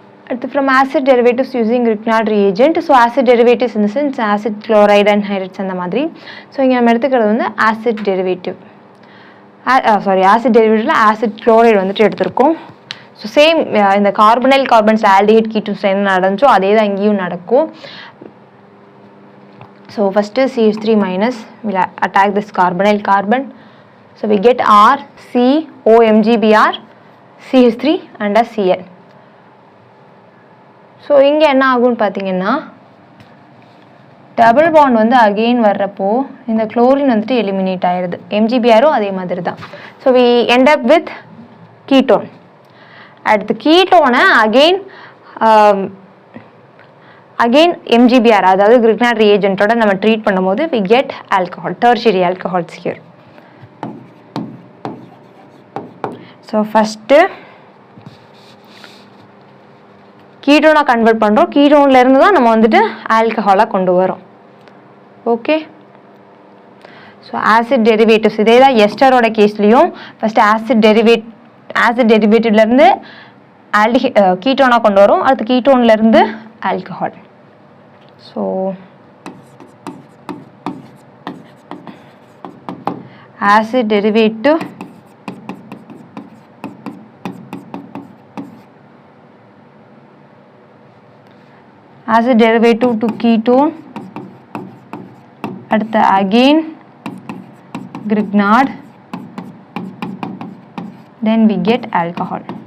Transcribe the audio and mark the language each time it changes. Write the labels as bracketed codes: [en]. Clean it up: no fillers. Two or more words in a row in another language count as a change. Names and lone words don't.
[en] From acid derivatives using Grignard reagent. So acid derivatives in the sense acid chloride and hydrides and the madri. [ta] So இங்க நம்ம எடுத்துக்கிறது வந்து [en] acid derivative. Acid derivative acid chloride [ta] வந்துட்டு எடுத்துருக்கோம். [en] So same [ta] இந்த [en] carbonyl carbons aldehyde ketones [ta] என்ன நடந்துச்சோ அதே தான் இங்கேயும் நடக்கும். [en] So first CH3 minus will attack this carbonyl carbon. So we get R C O MgBr CH3 and a Cl. [ta] So இங்க என்ன ஆகும்னு பாத்தீங்கன்னா [en] double bond [ta] வந்து அகைன் வர்றப்போ இந்த குளோரின் வந்துட்டு எலிமினேட் ஆயிருது. MgBrரும் அதே மாதிரி தான். [en] So we end up with ketone. [ta] அடுத்து கீட்டோனை [en] again MgBr [ta] அதாவது [en] Grignard reagentோட [ta] நம்ம ட்ரீட் பண்ணும்போது [en] we get alcohol, tertiary alcohols here. [ta] So first கீட்டோனை கன்வெர்ட் பண்றோம். கீட்டோன்ல இருந்து தான் நம்ம வந்துட்டு ஆல்கஹாலா கொண்டு வரோம். ஓகே. [en] So acid derivatives [ta] இதே தான் எஸ்டரோட கேஸ்லயும் [en] first acid derivativeல [ta] இருந்து கீட்டோனா கொண்டு வரோம். அடுத்து கீட்டோன்ல இருந்து ஆல்கஹால். [en] So acid derivative to ketone, [ta] அடுத்து [en] again Grignard, then we get alcohol.